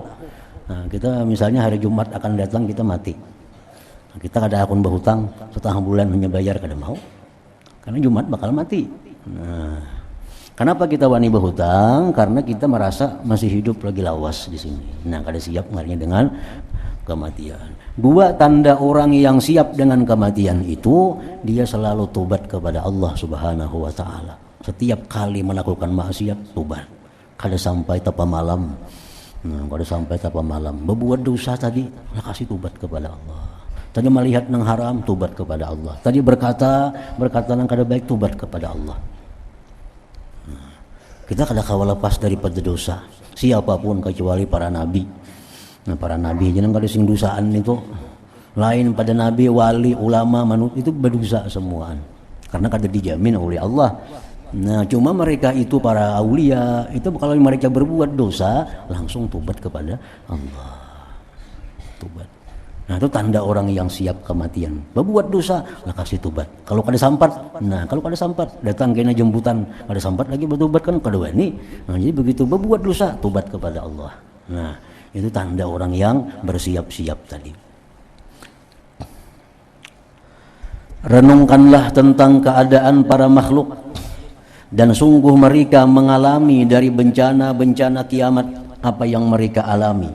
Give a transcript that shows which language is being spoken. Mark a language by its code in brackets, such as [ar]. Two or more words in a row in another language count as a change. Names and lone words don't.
[bjn] Nah, kita misalnya hari Jumat akan datang kita mati. Nah, kita kada akan berhutang setengah bulan hanya bayar, kada mau. Karena Jumat bakal mati. Nah, kenapa kita wani berhutang? Karena kita merasa masih hidup lagi lawas di sini. Nah, kada siap ngarinya dengan kematian. Dua tanda orang yang siap dengan kematian itu, dia selalu tobat kepada Allah [ar] سبحانه وتعالى. [bjn] Setiap kali melakukan maksiat tobat, kada sampai tapa malam. Nah, kada sampai tapa malam. Berbuat dosa tadi, kasih tobat kepada Allah. Tadi melihat nang haram, tobat kepada Allah. Tadi berkata nang kada baik, tobat kepada Allah. Nah, kita kada kawa lepas daripada dosa. Siapapun kecuali para nabi. Nah, para nabi jangan kada sing dosaan itu. Lain pada nabi, wali, ulama, manusia itu berdosa semuaan. Karena kada dijamin oleh Allah. Nah, cuma mereka itu para aulia itu kalau mereka berbuat dosa langsung tobat kepada Allah. Tobat. Nah, itu tanda orang yang siap kematian. Berbuat dosa, lah kasih tobat. Kalau kada sampat, datang kena jemputan, kada sampat lagi bertobat kan kada wani. Nah, jadi begitu berbuat dosa, tobat kepada Allah. Nah, itu tanda orang yang bersiap-siap tadi. [id] Renungkanlah tentang keadaan para makhluk, dan sungguh mereka mengalami dari bencana-bencana kiamat apa yang mereka alami.